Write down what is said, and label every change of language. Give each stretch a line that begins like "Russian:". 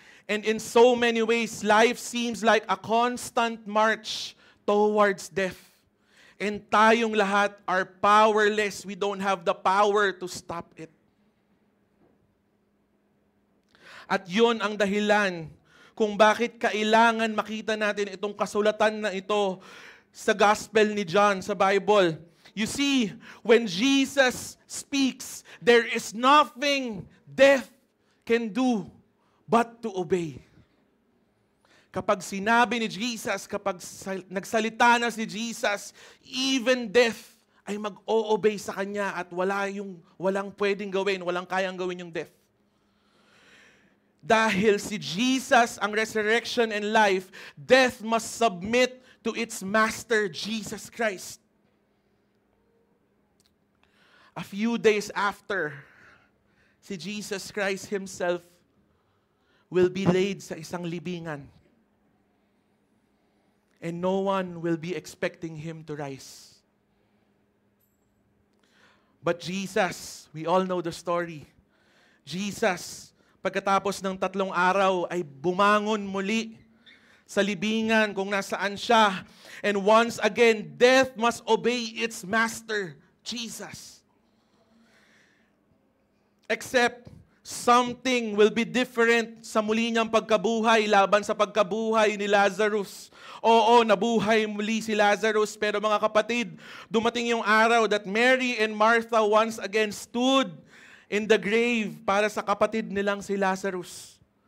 English: And in so many ways, life seems like a constant march towards death. And
Filipino: tayong lahat
English: are powerless. We don't have the power to stop it.
Filipino: At yun ang dahilan kung bakit kailangan makita natin itong kasulatan na ito sa Gospel ni John, sa Bible.
English: You see, when Jesus speaks, there is nothing death can do but to obey.
Filipino: Kapag sinabi ni Jesus, kapag nagsalita na si Jesus,
English: even death
Filipino: ay mag-o-obey sa Kanya at walang pwedeng gawin, walang kayang gawin yung death. Dahil si Jesus ang
English: resurrection and life, death must submit to its master, Jesus Christ. A few days after,
Filipino: si
English: Jesus Christ Himself will be laid
Filipino: sa isang libingan.
English: And no one will be expecting Him to rise. But Jesus, we all know the story.
Filipino: Jesus, pagkatapos ng 3 araw, ay bumangon muli sa libingan kung nasaan siya.
English: And once again, death must obey its master, Jesus. Except, something will be different
Filipino: sa muli niyang pagkabuhay laban sa pagkabuhay ni Lazarus. Oo, nabuhay muli si Lazarus, pero mga kapatid, dumating yung araw
English: that Mary and Martha once again stood in the grave
Filipino: para sa kapatid nilang si Lazarus.